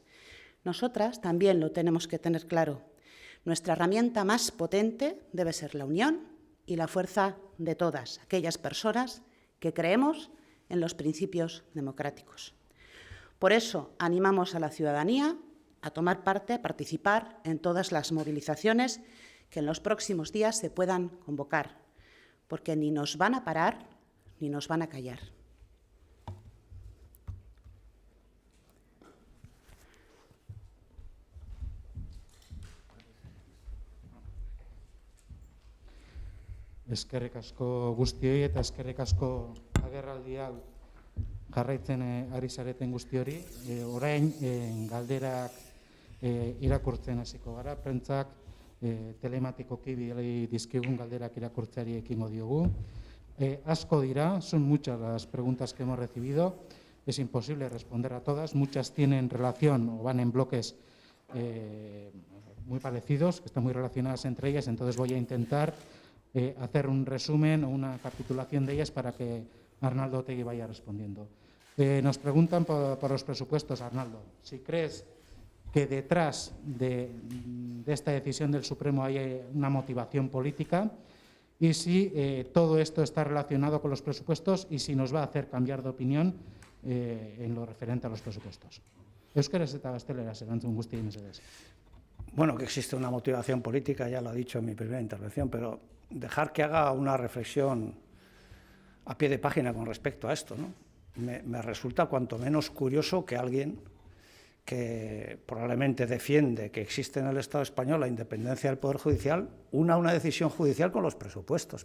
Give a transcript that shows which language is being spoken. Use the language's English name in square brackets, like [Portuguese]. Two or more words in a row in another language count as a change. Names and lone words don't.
[Spanish] Nosotras también lo tenemos que tener claro. Nuestra herramienta más potente debe ser la unión y la fuerza de todas aquellas personas que creemos en los principios democráticos. Por eso animamos a la ciudadanía a tomar parte, a participar en todas las movilizaciones que en los próximos días se puedan convocar, porque ni nos van a parar ni nos van a callar. [Basque] Eskerrik asko guztioi eta eskerrik asko agerraldi hau jarraitzen ari zareten guzti hori. Orain galderak irakurtzen hasiko gara, prentzak telematikoki bidali dizkigun galderak irakurtzeari ekingo diogu. Asko dira, [Spanish] son muchas las preguntas que hemos recibido, es imposible responder a todas, muchas tienen relación o van en bloques muy parecidos, que están muy relacionadas entre ellas, entonces voy a intentar hacer un resumen o una capitulación de ellas para que Arnaldo Otegi vaya respondiendo. Nos preguntan por los presupuestos, Arnaldo. Si crees que detrás de esta decisión del Supremo hay una motivación política y si todo esto está relacionado con los presupuestos y si nos va a hacer cambiar de opinión en lo referente a los presupuestos. [Basque] Euskaraz eta gazteleraz erantzun guztiei mesedez. [Spanish] Bueno, que existe una motivación política, ya lo he dicho en mi primera intervención, pero dejar que haga una reflexión a pie de página con respecto a esto, ¿no? Me resulta cuanto menos curioso que alguien que probablemente defiende que existe en el Estado español la independencia del Poder Judicial, una decisión judicial con los presupuestos.